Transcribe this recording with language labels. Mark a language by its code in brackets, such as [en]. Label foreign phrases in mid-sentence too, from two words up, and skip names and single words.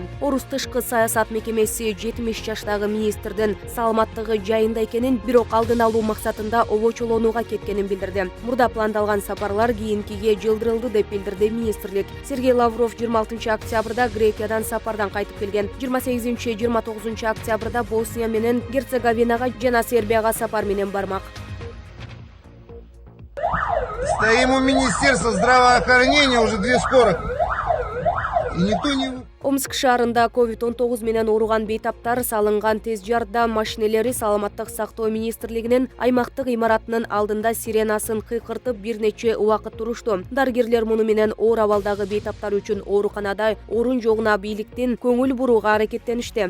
[ky] Орус тышкы саясат мекемеси 70 жаштагы министрдин саламаттыгы жайында экенин, бирок алдын алуу максатында обочолонууга кеткенин билдирди. Мурда пландалган сапарлар кийинкиге жылдырылды деп билдирди министрлик. Сергей Лавров 26 октябрда Грекиядан сапардан кайтып келген. 28-29 октябрда Босния менен Герцеговинага жана Сербияга сапар менен бармак. [ru] Стоим у Министерства здравоохранения уже 2 скорых. И никто не... [ky] Омск шаарында COVID-19 менен ооруган бейтаптар салынган тез жардам машинелери Саламаттык сактоо министрлигинин аймактык имаратынын алдында сиренасын кыйкыртып бир нече убакыт турушту. Дарыгерлер муну менен оор абалдагы бейтаптар үчүн ооруканада орун жогуна бийликтин көңүл бурууга аракеттеништи.